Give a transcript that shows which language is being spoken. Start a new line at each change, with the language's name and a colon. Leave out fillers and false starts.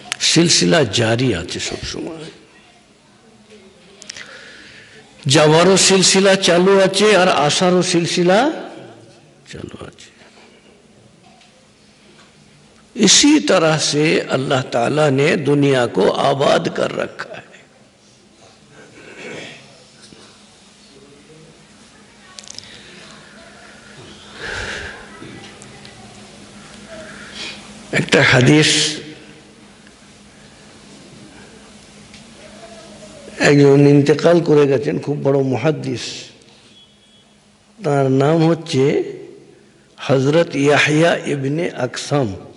Bangla: সিলসিলা জারি আছে সব সময়, যাওয়ারও সিলসিলা চালু আছে আর আসারও সিলসিলা चालू আছে।
Hindi: इसी तरह से अल्लाह ताला ने दुनिया को आबाद कर रखा है। एक हदीस
Bangla: একজন ইন্তেকাল করে গেছেন, খুব বড় মুহাদ্দিস। তার নাম হচ্ছে हजरत याहिया इब्ने अकसम।